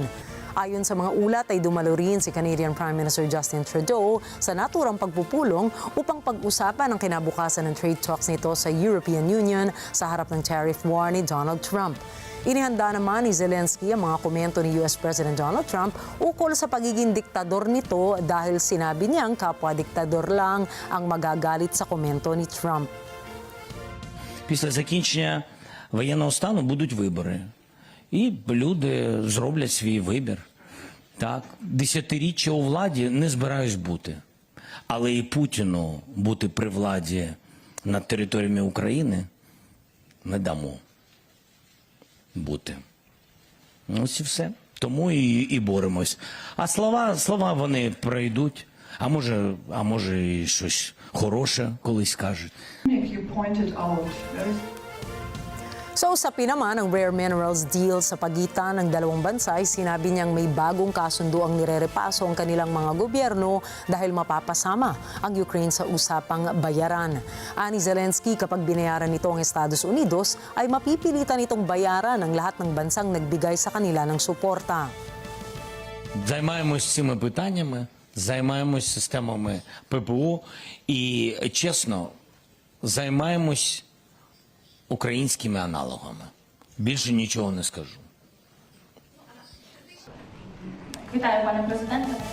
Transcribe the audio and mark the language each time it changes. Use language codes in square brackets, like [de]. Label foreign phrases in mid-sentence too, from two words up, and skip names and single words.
[tl] Ayon sa mga ulat ay dumalo rin si Canadian Prime Minister Justin Trudeau sa naturang pagpupulong upang pag-usapan ang kinabukasan ng [en] trade talks [tl] nito sa European Union sa harap ng [en] tariff war [tl] ni Donald Trump. Inihanda naman ni Zelensky ang mga komento ni US President Donald Trump ukol sa pagiging diktador nito dahil sinabi niyang kapwa-diktador lang ang magagalit sa komento ni Trump. [uk] Після закінчення воєнного стану будуть вибори. І люди зроблять свій вибір. Так, десятиріччя у владі не збираюсь бути. Але і Путіну бути при владі над територіями України не дамо бути. Ось і все. Тому і боремось. А слова вони пройдуть. А може і щось хороше колись скажуть. [tl] Sa usapin naman ang [en] rare minerals deal [tl] sa pagitan ng dalawang bansa, sinabi niyang may bagong kasundo ang nirerepaso ang kanilang mga gobyerno dahil mapapasama ang Ukraine sa usapang bayaran. Ani Zelensky, kapag binayaran nito ang Estados Unidos, ay mapipilitan itong bayaran ang lahat ng bansang nagbigay sa kanila ng suporta. [uk] Займаємось цими питаннями, займаємось системами ППО і, чесно, займаємось українськими аналогами. Більше нічого не скажу. Вітаю, пане президенте.